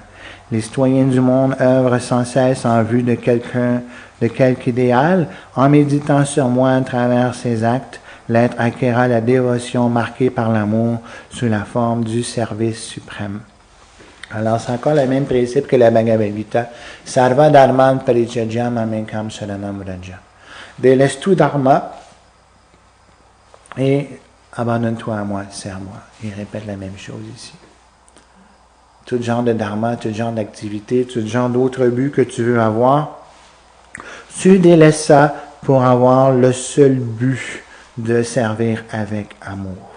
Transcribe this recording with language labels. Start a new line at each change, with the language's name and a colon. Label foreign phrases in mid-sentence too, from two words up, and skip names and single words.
French: Les citoyens du monde œuvrent sans cesse en vue de quelque idéal. En méditant sur moi à travers ses actes, l'être acquérera la dévotion marquée par l'amour sous la forme du service suprême. Alors, c'est encore le même principe que la Bhagavad Gita.
Sanskrit: Sarva dharman parityajya mamekam saranam vraja.
French: Délaisse tout dharma et abandonne-toi à moi, sers-moi. Il répète la même chose ici. Tout genre de dharma, tout genre d'activité, tout genre d'autres buts que tu veux avoir, tu délaisses ça pour avoir le seul but de servir avec amour.